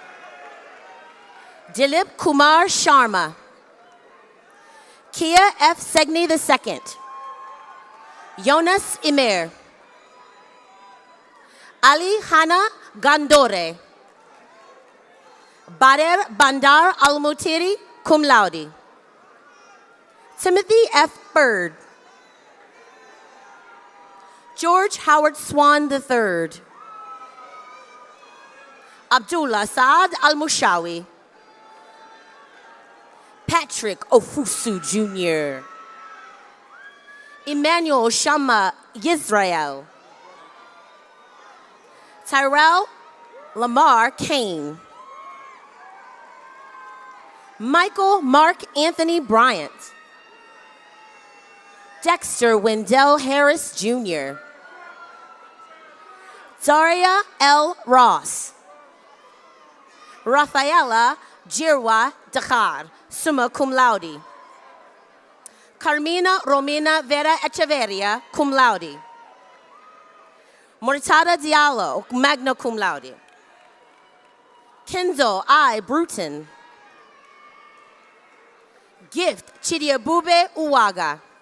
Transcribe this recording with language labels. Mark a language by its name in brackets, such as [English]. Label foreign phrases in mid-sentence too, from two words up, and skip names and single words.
[English] Dilip Kumar Sharma. Kia F. Segni II. Jonas Imer. Ali Hana Gandore. Bader Bandar Al-Mutiri, [Latin] cum laude. [English] Timothy F. Bird. George Howard Swan III. Abdullah Saad Al-Mushawi. Patrick Ofusu Jr. Emmanuel Shama Yisrael. Tyrell Lamar Kane. Michael Mark Anthony Bryant. Dexter Wendell Harris Jr. Daria L. Ross. Rafaela Jirwa Dakhar, [Latin] summa cum laude. [English] Carmina Romina Vera Echeverria, [Latin] cum laude. [English] Murtada Diallo, [Latin] magna cum laude. [English] Kenzo I. Bruton. Gift Chidiabube Uwaga.